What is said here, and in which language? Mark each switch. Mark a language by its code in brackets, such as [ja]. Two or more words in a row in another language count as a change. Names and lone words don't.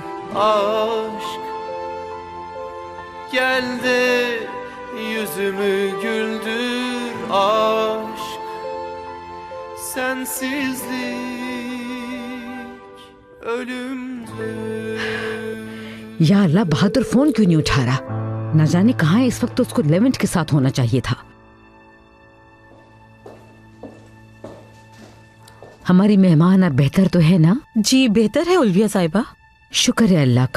[tr] Aşk gel de yüzümü güldür. Aşk sensizlik ölümdür. [hi] या अल्लाह, बहादुर फोन क्यों नहीं उठा रहा? न जाने कहाँ है इस वक्त। तो उसको लेवेंट के साथ होना चाहिए था। हमारी मेहमान अब बेहतर तो है ना? जी बेहतर है उल्विया साहिबा। शुक्र है अल्लाह का।